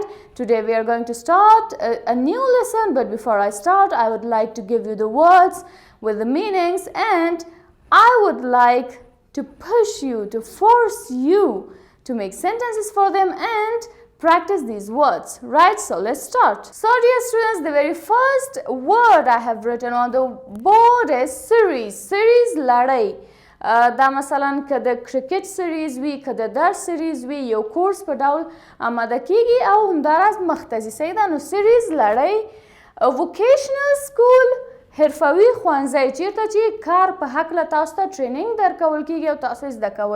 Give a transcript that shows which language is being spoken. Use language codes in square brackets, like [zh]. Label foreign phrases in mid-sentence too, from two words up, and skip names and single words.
[en] Today we are going to start a new lesson, but before I start, I would like to give you the words with the meanings, and I would like to push you, to force you to make sentences for them and practice these words, right? So let's start. So dear students, the very first word I have written on the board is series. [ps] Series لړۍ. دا مثلا که د کرکټ سیریز وي، که د درس سیریز وي، یو کورس په ډول آماده کیږي او همداراز مختصي صحیح ده. نو سیریز لړۍ. [en] vocational school [ps] حرفوي ښوونځی چیرته چې کار په هکله تاسو ته ټرینینګ درکول کیږي او تاسو زده کوئ.